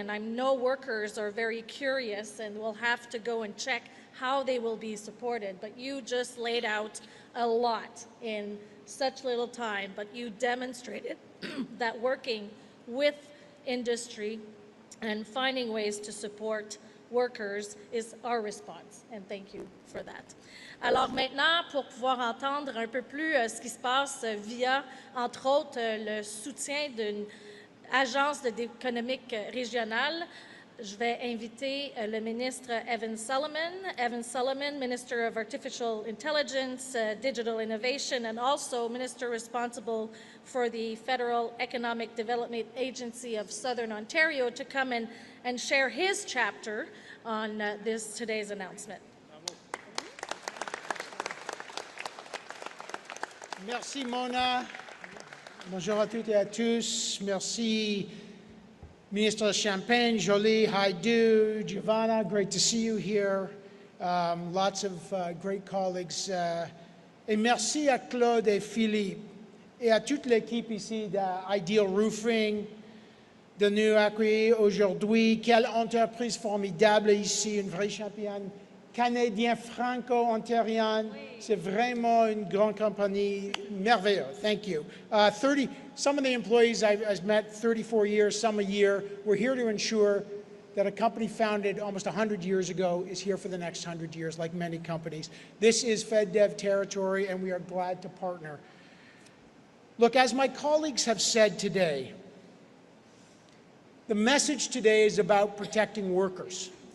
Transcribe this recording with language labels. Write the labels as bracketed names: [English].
[English] And I know workers are very curious and will have to go and check how they will be supported. But you just laid out a lot in such little time, but you demonstrated that working with industry and finding ways to support workers is our response, and thank you for that. [French] Alors maintenant, pour pouvoir entendre un peu plus ce qui se passe via, entre autres, le soutien d'une agence économique régionale, je vais inviter le ministre Evan Solomon. [English] Evan Solomon, Minister of Artificial Intelligence, Digital Innovation, and also Minister responsible for the Federal Economic Development Agency of Southern Ontario, to come and share his chapter on today's announcement. [French] Merci, Mona. Bonjour à toutes et à tous. Merci, Minister Champagne, Jolie, Haidu, Giovanna. [English] Great to see you here. Lots of great colleagues. [French] Et merci à Claude et Philippe et à toute l'équipe ici d'Ideal Roofing de nous accueillir aujourd'hui. Quelle entreprise formidable ici, une vraie championne canadienne franco-ontarienne. C'est vraiment une grande compagnie merveilleuse. [English] Thank you. Some of the employees I've met 34 years, some a year. We're here to ensure that a company founded almost 100 years ago is here for the next 100 years, like many companies. This is FedDev territory, and we are glad to partner. Look, as my colleagues have said today, the message today is about protecting workers.